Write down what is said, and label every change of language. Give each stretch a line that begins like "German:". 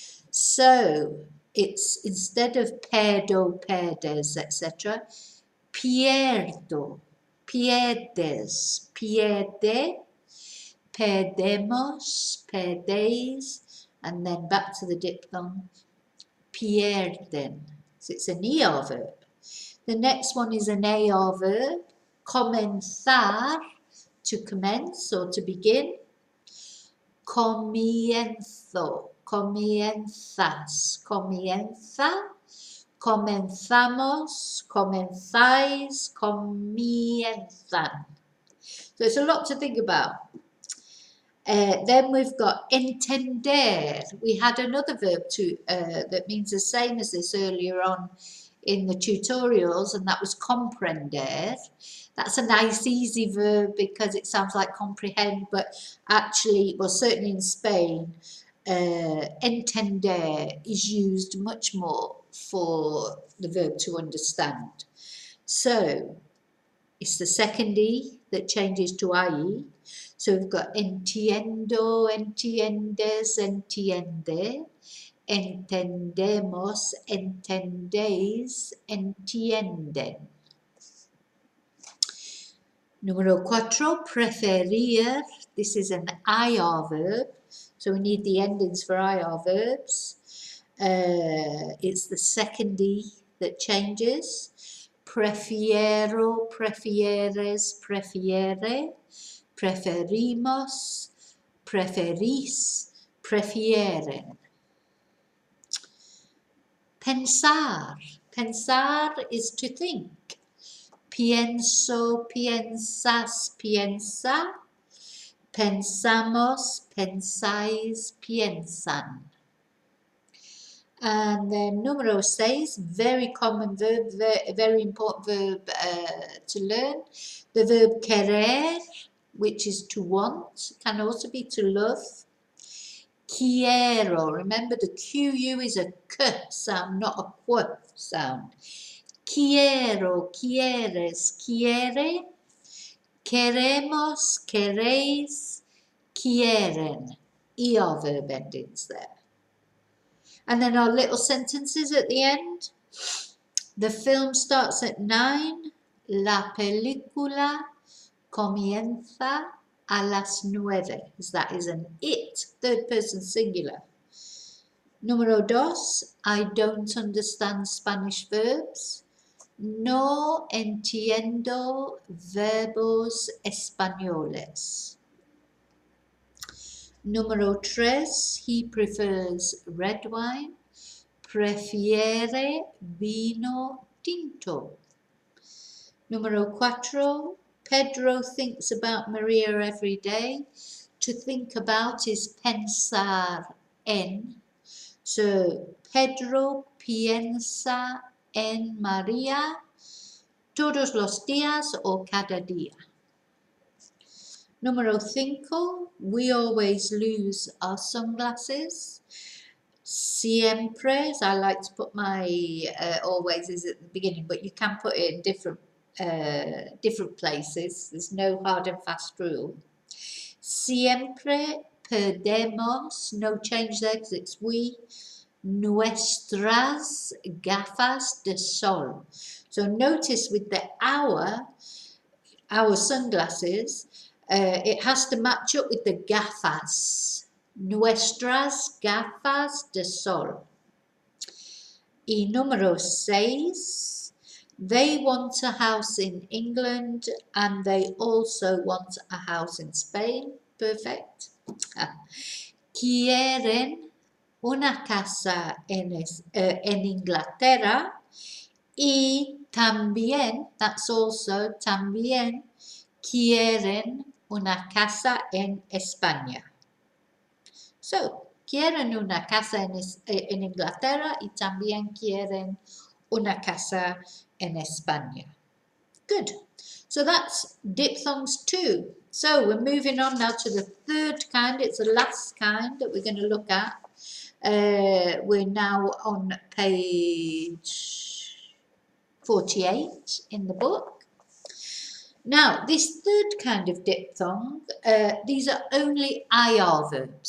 English: So it's instead of
Spanish: perdo, perdes, etc., pierdo, pierdes, pierde, perdemos, perdéis,
English: and then back to the diphthong,
Spanish: pierden.
English: So it's an ER verb. The next one is an AR verb, comenzar, to commence or to begin.
Spanish: Comienzo, comienzas, comienza. comenzamos, comenzáis, comienzan.
English: So it's a lot to think about. Then we've got entender. We had another verb that means the same as this earlier on in the tutorials, and that was comprender. That's a nice easy verb because it sounds like comprehend, but actually, well, certainly in Spain, entender is used much more for the verb to understand. So it's the second E that changes to IE. So we've got
Spanish: entiendo, entiendes, entiende, entendemos, entendéis, entienden. Número 4,
English: preferir. This is an IR verb. So we need the endings for IR verbs. It's the second E that changes.
Spanish: Prefiero, prefieres, prefiere, preferimos, preferís, prefieren.
English: Pensar. Pensar is to think.
Spanish: Pienso, piensas, piensa. Pensamos, pensáis, piensan.
English: And then
Spanish: número 6,
English: very common verb, very important verb to learn. The verb querer, which is to want, can also be to love. Quiero, remember the QU is a K sound, not a Q sound.
Spanish: Quiero, quieres, quiere. Queremos, queréis, quieren.
English: ER verb endings there. And then our little sentences at the end. The film starts at 9.
Spanish: La película comienza a las 9.
English: That is an it, third person singular.
Spanish: Número 2.
English: I don't understand Spanish verbs.
Spanish: No entiendo verbos españoles. Número 3,
English: he prefers red wine.
Spanish: Prefiere vino tinto. Número 4,
English: Pedro thinks about Maria every day. To think about is pensar en.
Spanish: So, Pedro piensa en María todos los días o cada día. Número 5,
English: we always lose our sunglasses. Siempre, I like to put my always is at the beginning, but you can put it in different places. There's no hard and fast rule.
Spanish: Siempre perdemos,
English: no change there because it's we,
Spanish: nuestras gafas de sol.
English: So notice with the our sunglasses, it has to match up with the gafas.
Spanish: Nuestras gafas de sol. Y número 6,
English: they want a house in England and they also want a house in Spain. Perfect.
Spanish: Quieren una casa en Inglaterra y también,
English: that's also,
Spanish: también quieren una casa en España. So, quieren una casa en Inglaterra y también quieren una casa en España.
English: Good. So that's diphthongs 2. So we're moving on now to the third kind. It's the last kind that we're going to look at. We're now on page 48 in the book. Now, this third kind of diphthong, these are only IR verbs.